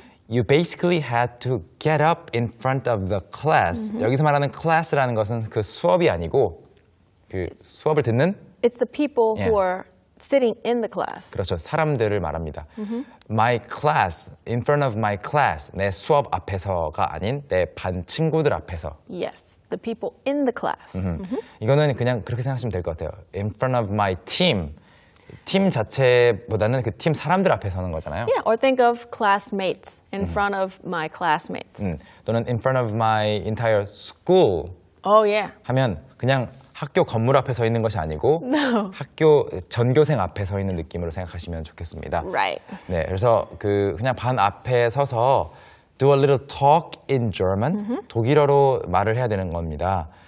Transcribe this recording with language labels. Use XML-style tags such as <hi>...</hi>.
<en>You basically had to get up in front of the class.</en> <ko>여기서 말하는 class라는 것은 그 수업이 아니고 그 수업을 듣는</ko> <en>It's the people Yeah. who are sitting in the class.</en> <ko>그렇죠. 사람들을 말합니다.</ko> <en>My class, in front of my class.</en> <ko>내 수업 앞에서가 아닌 내 반 친구들 앞에서.</ko> <en>Yes, the people in the class.</en> <ko>이거는 그냥 그렇게 생각하시면 될 것 같아요.</ko> <en>In front of my team.</en> <ko>팀 자체보다는 그 팀 사람들 앞에 서는 거잖아요.</ko> <en>Yeah, or think of classmates in front of my classmates. 또는 in front of my entire school Oh, yeah.</en> <ko>하면 그냥 학교 건물 앞에 서 있는 것이 아니고</ko> <en>No.</en> <ko>학교 전교생 앞에 서 있는 느낌으로 생각하시면 좋겠습니다.</ko> <en>Right.</en> <ko>네, 그래서 그냥 반 앞에 서서</ko> <en>do a little talk in German,</en> <ko>독일어로 말을 해야 되는 겁니다.</ko>